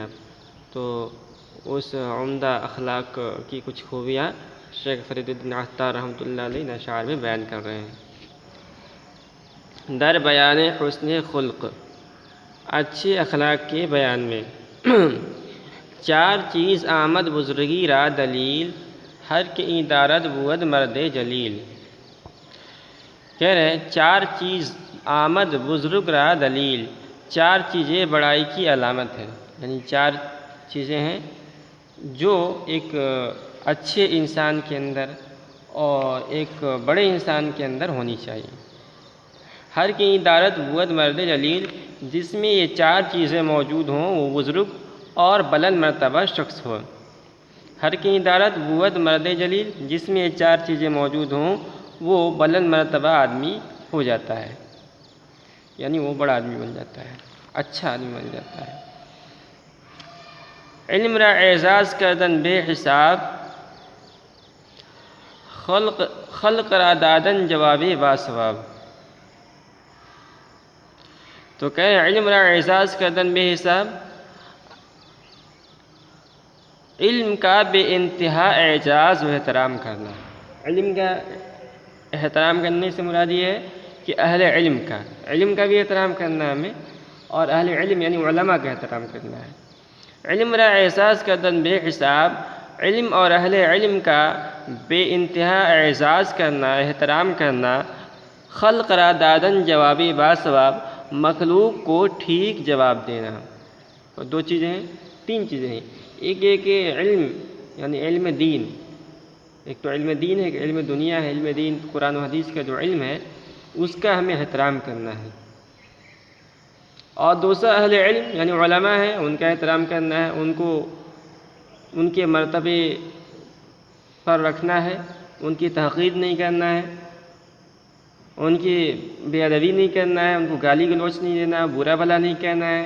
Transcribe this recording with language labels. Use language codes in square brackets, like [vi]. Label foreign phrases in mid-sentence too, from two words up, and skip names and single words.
[ur] تو اس عمدہ اخلاق کی کچھ خوبیاں شیخ فرید الدین عطار رحمۃ اللہ علیہ اشعار میں بیان کر رہے ہیں۔ [fa] در بیان حسن خلق، [ur] اچھے اخلاق کے بیان میں۔ [fa] چار چیز آمد بزرگی را دلیل، ہر کے این دارد بود مرد جلیل۔ [ur] کہہ رہے ہیں [fa] چار چیز آمد بزرگ را دلیل، [ur] چار چیزیں بڑائی کی علامت ہے، یعنی چار چیزیں ہیں جو ایک اچھے انسان کے اندر اور ایک بڑے انسان کے اندر ہونی چاہیے۔ [fa] ہر کی دارت بود مرد جلیل، [ur] جس میں یہ چار چیزیں موجود ہوں وہ بزرگ اور بلند مرتبہ شخص ہو۔ [fa] ہر کی دارت بود مرد جلیل، [ur] جس میں یہ چار چیزیں موجود ہوں وہ بلند مرتبہ آدمی ہو جاتا ہے، یعنی وہ بڑا آدمی بن جاتا ہے، اچھا آدمی بن جاتا ہے۔ [fa] علم را اعزاز کردن بے حساب، خلق را دادن جواب باثواب۔ [ur] تو کہہ رہے [fa] علم را اعزاز کردن بے حساب، [ur] علم کا بے انتہا اعزاز و احترام کرنا۔ علم کا احترام کرنے سے مراد یہ ہے کہ اہل علم کا بھی احترام کرنا ہے ہمیں، اور اہل علم یعنی علماء کا احترام کرنا ہے۔ [fa] علم را اعزاز کردن بے حساب، [ur] علم اور اہل علم کا بے انتہا اعزاز کرنا، احترام کرنا۔ [fa] خلق را دادن جوابی باثواب، [ur] مخلوق کو ٹھیک جواب دینا۔ اور دو چیزیں ہیں، تین چیزیں ہیں، ایک یہ کہ علم یعنی علم دین، ایک تو علم دین ہے، ایک علم دنیا ہے۔ علم دین قرآن و حدیث کا جو علم ہے اس کا ہمیں احترام کرنا ہے، اور دوسرا اہل علم یعنی علماء ہیں، ان کا احترام کرنا ہے، ان کے مرتبے پر رکھنا ہے، ان کی تحقیر نہیں کرنا ہے، ان کی بے ادبی نہیں کرنا ہے، ان کو گالی گلوچ نہیں دینا، برا بھلا نہیں کہنا ہے۔